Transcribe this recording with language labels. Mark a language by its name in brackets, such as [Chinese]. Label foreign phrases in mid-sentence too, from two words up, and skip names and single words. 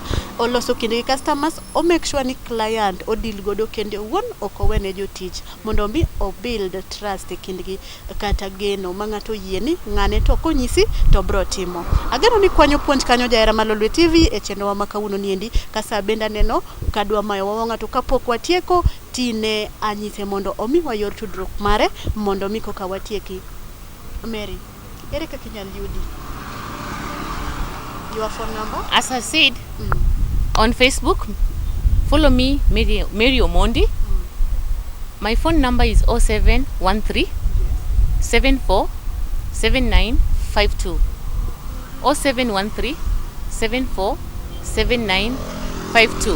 [Luo (Kenya and Tanzania)] Oloso kinde gi customers, o [English] make sure [Luo (Kenya and Tanzania)] ni client odil godo kende wuon ok owene jotich mondo mi o [English] build trust [Luo (Kenya and Tanzania)] e kindgi kata geno ma ng'ato yie ni ng'ane to konyisi to bro timo. Ageno ni kwanyo puonj kanyo Jarama Lolwe TV e chenro ma kawuono niendi kasa benda neno kadwa mayo wa ng'ato kapok watieko tine anyise mondo omi wayor tudruok mare mondo mi koka watieki. Mary, ere kaka inyal yudi? [English] Your phone number? As I said, on Facebook, follow me, Mary Omondi. My phone number is 0713 74 7952. 0713 74 7952.